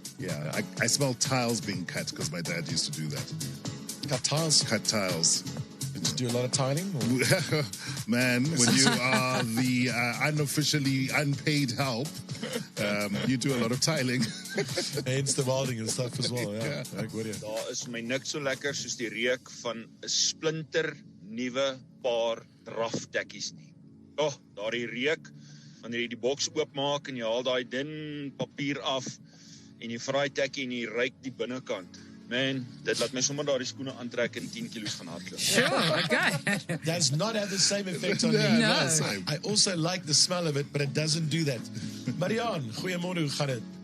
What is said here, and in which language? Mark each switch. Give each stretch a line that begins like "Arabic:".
English: Yeah, I smell tiles being cut because my dad used to do that. Cut tiles? Cut tiles. Did you do a lot of tiling? Man, when you are the unofficially unpaid help, you do a lot of tiling. Hence the welding and stuff as well, yeah.
Afrikaans: Ek hoor jy. Daar is my niks so lekker soos die reuk van 'n splinter nuwe paar draftekkies nie. Daardie reuk wanneer jy die boks oopmaak en jy haal daai dun papier af en jy vry tekkie en jy ruik die binnekant. Man, dit laat my sommer daardie skoene aantrek en 10 kilos gaan hardloop.
English: Sure, okay. Does not have the same effect on me. No. I also like the smell of it, but it doesn't do that.
Afrikaans: Marianne, goeiemôre, hoe gaan dit?